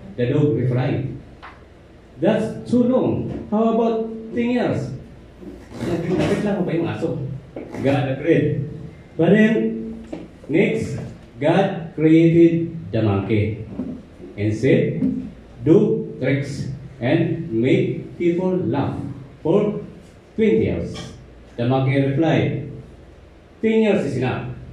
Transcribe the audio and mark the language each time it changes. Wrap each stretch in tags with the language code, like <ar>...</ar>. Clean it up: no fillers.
<en>The dog replied, that's too long. How about 10 years?</en> <tl>Nagkakit lang ba yung aso?</tl> <en>God agreed. But then, next, God created the monkey and said, do tricks and make people laugh for 20 years. The monkey replied, 10 years is enough.</en>